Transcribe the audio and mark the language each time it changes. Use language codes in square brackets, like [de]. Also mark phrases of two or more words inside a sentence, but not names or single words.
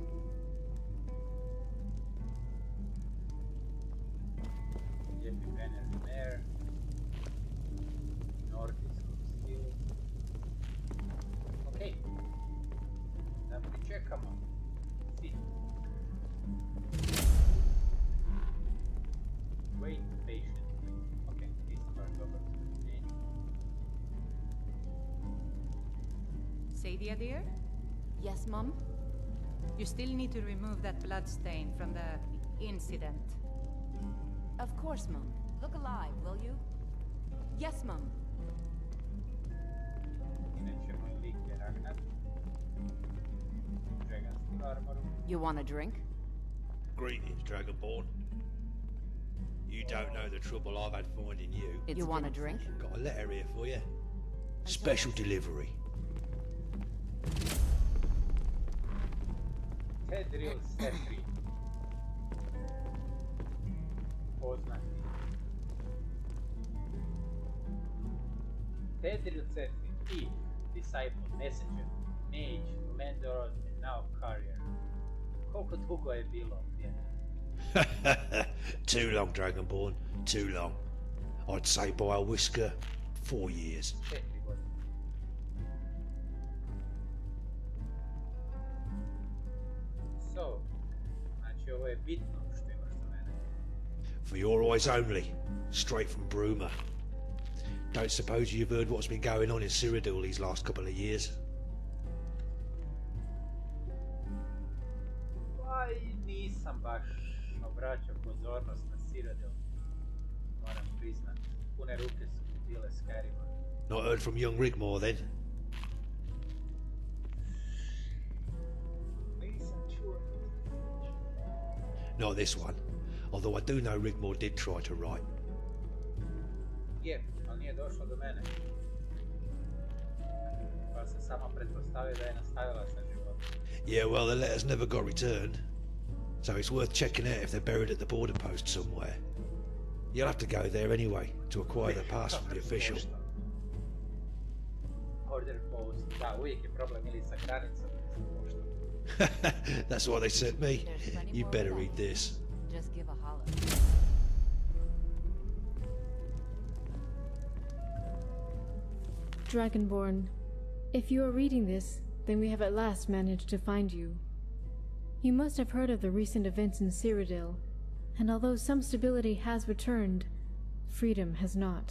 [hr] Lijepi Benredmer, nordijskog stilu. Okej, da pričekamo. Si. [en] Wait patiently. Okay, this part over to the Sadia, dear? Yes, Mum? You still need to remove that blood stain from the incident. Of course, Mum. Look alive, will you? Yes, Mum. [hr] Inače, moj lik je Ragnar. [en] Dragon's armoru. You want a drink? Greetings, Dragonborn. You don't know the trouble I've had finding you. You want a drink? Got a letter here for you. Special delivery. Cyrodiil SE. [hr] Poznati. Cyrodiil SE. [en] Thief, disciple, messenger, mage, mentor, and now carrier. [hr] Koliko dugo je bilo, prijatelj? [en] Too long, Dragonborn. Too long. I'd say by a whisker, 4 years. [hr] 4 godine. So, znači ovo je bitno što imaš za mene. [en] For your eyes only, straight from Bruma. Don't suppose you've heard what's been going on in Cyrodiil these last couple of years? [hr] Pa i nisam baš obraćao pozornost na cyrodiil. Moram priznat, pune ruke su mi bile Skyrima. [en] Not heard from young Rigmor then? [hr] Nisam čuo. [en] Not this one. Although I do know Rigmor did try to write. [hr] Je, ali nije došlo do mene. Pa sam samo pretpostavio da je nastavila sa životom. [en] Yeah, well, the letters never got returned. So it's worth checking out if they're buried at the border post somewhere. You'll have to go there anyway to acquire the pass from the official. Border post, [hr] da, uvijek je problem ili sa granicom ili sa poštom. [en] That's what they sent me. You better read this. Just give a holler. Dragonborn, if you are reading this, then we have at last managed to find you. You must have heard of the recent events in Cyrodiil, and although some stability has returned, freedom has not.